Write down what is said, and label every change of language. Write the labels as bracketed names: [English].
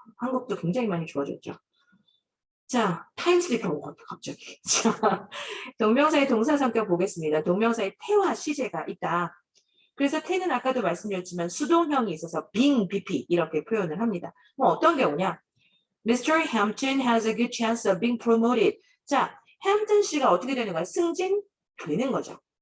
[Korean] 한국도 굉장히 많이 좋아졌죠. 자, 타임슬립 한것 같아, 갑자기. 자, 동명사의 동사 성격 보겠습니다. 동명사의 태와 시제가 있다. 그래서 태는 아까도 말씀드렸지만 수동형이 있어서 being BP 이렇게 표현을 합니다. 뭐 어떤 경우냐? Mr. [English] Hampton has a good chance of being promoted. [Korean] 자, 햄튼 씨가 어떻게 되는 거야? 승진되는 거죠.